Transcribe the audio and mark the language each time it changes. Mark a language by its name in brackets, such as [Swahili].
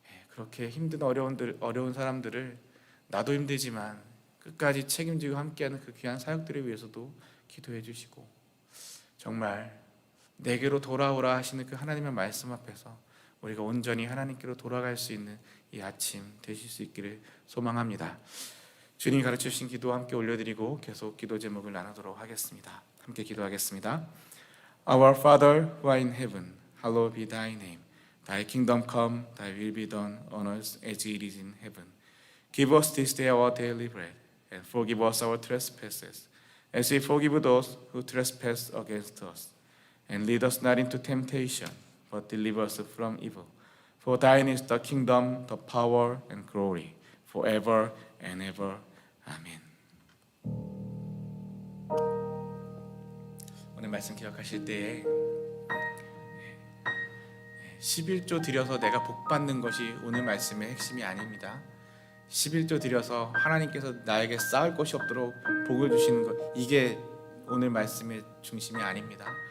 [Korean] 그렇게 힘든 어려운 사람들을 나도 힘들지만 끝까지 책임지고 함께하는 그 귀한 사역들을 위해서도 기도해 주시고, 정말 내게로 돌아오라 하시는 그 하나님의 말씀 앞에서 우리가 온전히 하나님께로 돌아갈 수 있는 이 아침 되실 수 있기를 소망합니다. 주님이 가르쳐 주신 기도 함께 올려드리고 계속 기도 제목을 나누도록 하겠습니다. 함께 기도하겠습니다. [English] Our Father who art in heaven, hallowed be thy name. Thy kingdom come, thy will be done on earth as it is in heaven. Give us this day our daily bread, and forgive us our trespasses, as we forgive those who trespass against us. And lead us not into temptation, but deliver us from evil. For thine is the kingdom, the power, and glory, forever and ever. [Korean] 아멘. 오늘 말씀 기억하실 때에 11조 드려서 내가 복 받는 것이 오늘 말씀의 핵심이 아닙니다. 11조 드려서 하나님께서 나에게 쌓을 것이 없도록 복을 주시는 것, 이게 오늘 말씀의 중심이 아닙니다.